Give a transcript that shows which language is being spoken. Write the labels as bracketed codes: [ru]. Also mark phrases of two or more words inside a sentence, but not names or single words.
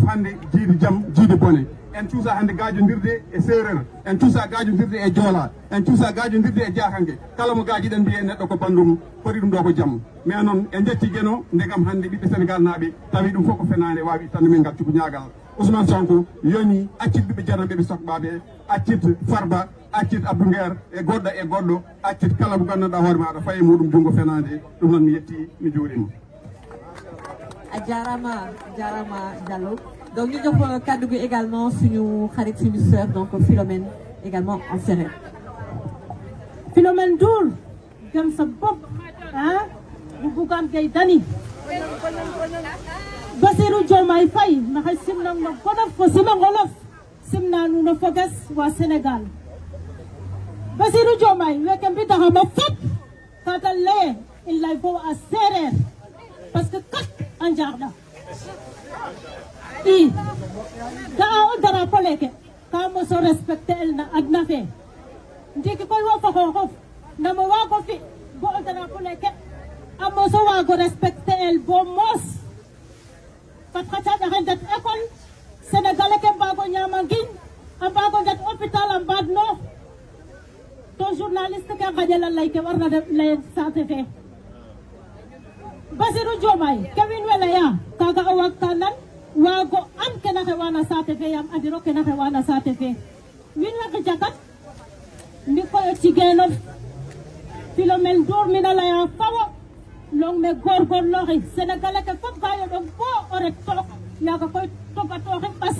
[ff] hande jiidi jaam jiidi bone en cuusa hande gajodirde e séréer en cuusa gajodirde e joola en cuusa gajodirde e jakangue kala mo gajiɗen mbiye neɗɗo ko bandum foti ɗum ɗo ko jaam mais noon en jetti gueno ndegam hande ɓiɓɓe sénégal naɓe tawi ɗum fof ko fenade wawi ittande men ngal cuku ñagal Ousmane Sonko yoni accit ɓiɓɓe janam ɓeɓe sokɓaɓe accit Farba accit Abdou Nguer e goɗɗo accit kala mo gandanɗa hoore maɗa faye muɗum jungo fenade ɗum noon mi yetti mi juurima [wo] a jarama Diallo donc ñu jox kaddu gi également suñu xarit suñu sœur donc Philomène également en séeréer [srr] Philomène Ndour [wo] gëm sa bopp bu [srr] Bougane Gueye Dany Bassirou Diomaye Faye maxey simnang no gonof fo simangolof simna nuun o foges wa Sénégal Bassirou Diomaye weke mbidaxama fop kata leye in lay fo a séeréer [fr] parce que [srr] kat a njaxɗa i ga'a o drapeau leke ka moso respecter el na adna fe ndiki koy wo fo xooxof namo waago fi bo o drapeau leke a moso waago respecter el bo moos fat xa caɗaxe ndet [fr] école sénégalais [srr] ke mbaago ñaama ngiñ a mbaago ndet hôpital a mbaadnoox to journaliste ke ngaƴela lay ke warna lay saate fe Bassirou Diomaye ke wiin we leya kaga o waag ka nan waago an kena xewana saate fe yaam andiro kena xewana saate fe wiin we xicakat mi koy o cigenof Philomène Ndour mina leya fawo long me gorgorlooxi sénégalais ke fop ga yoɗong bo o ret took yaga koy topatoxi